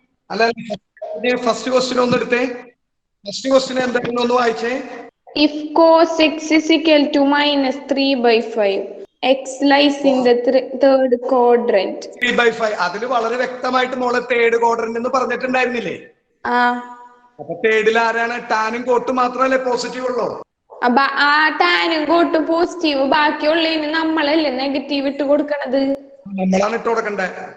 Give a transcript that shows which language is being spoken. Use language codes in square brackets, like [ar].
[ml] അല്ല, first question ഒന്ന് എടുത്തേ. ഫസ്റ്റ് ക്വസ്റ്റ്യൻ എന്തായിരുന്നു ഒന്ന് വായിച്ചേ. [en] If cos x is equal to -3/5, x lies in the third quadrant. [ml] 3/5 അതില് വളരെ വ്യക്തമായിട്ട് മോളെ തേർഡ് ക്വാഡ്രന്റ് എന്ന് പറഞ്ഞിട്ടുണ്ടായിരുന്നില്ലേ? അപ്പൊ തേർഡിൽ ആരാണ്? ടാനും കോട്ടും മാത്രമല്ലേ പോസിറ്റീവ് ഉള്ളൂ. ആ ടാനും കോട്ടും പോസിറ്റീവ്, ബാക്കിയുള്ളതിന് നമ്മളല്ലേ നെഗറ്റീവ് ഇട്ട് കൊടുക്കണത്. നമ്മളാണ് ഇട്ട് കൊടുക്കണ്ടേ.